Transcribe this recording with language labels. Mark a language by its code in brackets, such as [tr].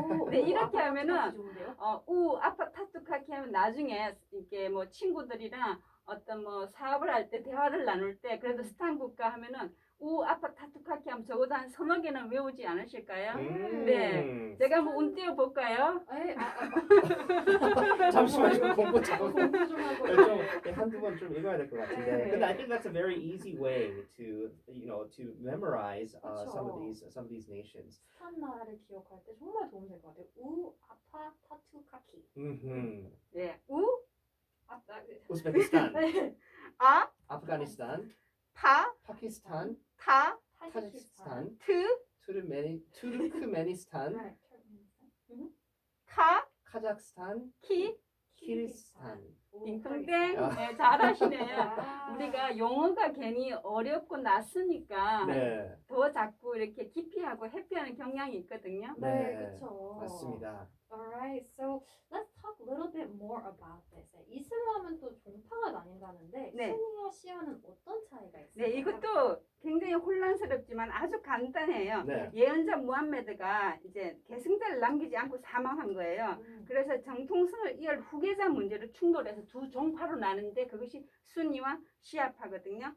[ko] 네, 이렇게 하면은 아파, 타투, 카키 하면 나중에 이렇게 뭐 친구들이랑 어떤 뭐 사업을 할 때 대화를 나눌 때 그래도 스탄 국가 하면은 아파 타투카키 하면 적어도 한 3-4개는 외우지 않으실까요? 네. 제가 한번 운 띄워 볼까요? 잠시만요. 공부 좀 공부 좀 하고. 한두 번 좀 읽어야 될 것 같은데. 네. 근데 [en] I think that's a very easy way to to memorize some of [ko] 그쵸. [en] these nations. [ko] 스탄 나라를 기억할 때 정말 도움 될 것 같아요. 아파, 타투, 카키. 네. 우즈베키스탄, 아, 아프가니스탄, 파, 파키스탄, 타, 타지키스탄, 트, 투르크메니스탄, 네. 카, 카자흐스탄, 키, 키르기스탄. 딩동댕. 아. 네, 잘하시네요. 우리가 용어가 괜히 어렵고 낯으니까 네, 더 자꾸 이렇게 기피하고 회피하는 경향이 있거든요. 네, 그렇죠. 맞습니다. [en] Alright, so let's talk a little bit more about this. [ko] 이슬람은 또 종파가 나뉜다는데 네. 순니와 시아는 어떤 차이가 있어요? 네, 이것도 굉장히 혼란스럽지만 아주 간단해요. 네. 예언자 무함메드가 이제 계승자를 남기지 않고 사망한 거예요. 그래서 정통성을 이을 후계자 문제를 충돌해서 두 종파로 나누는데 그것이 순니와 시아파거든요.